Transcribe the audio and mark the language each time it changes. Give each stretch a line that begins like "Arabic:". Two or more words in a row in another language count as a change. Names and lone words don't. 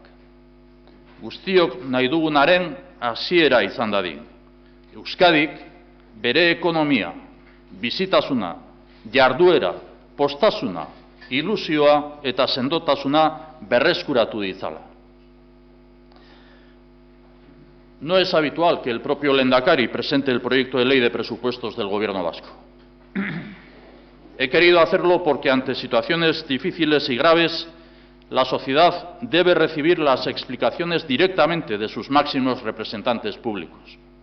Basque: Guztiok nahi dugunaren hasiera izan dadin. Euskadik bere ekonomia, bizitasuna, jarduera, postasuna, ilusioa eta sendotasuna berreskuratu ditzala.
Spanish: No es habitual que el propio lehendakari presente el proyecto de ley de presupuestos del Gobierno vasco. He querido hacerlo porque ante situaciones difíciles y graves, la sociedad debe recibir las explicaciones directamente de sus máximos representantes públicos.